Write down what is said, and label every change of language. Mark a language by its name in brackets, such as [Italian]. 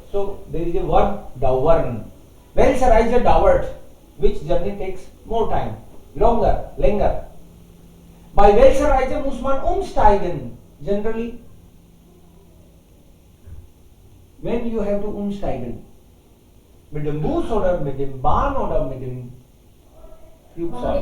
[English] So there is a verb dauern. [German] Welche Reise dauert? [English] Which journey takes more time? [German] Länger. Bei welcher Reise muss man umsteigen? [English] Generally, when you have to umsteigen? [German] Mit dem Bus oder mit dem Bahn oder mit dem Flugzeug?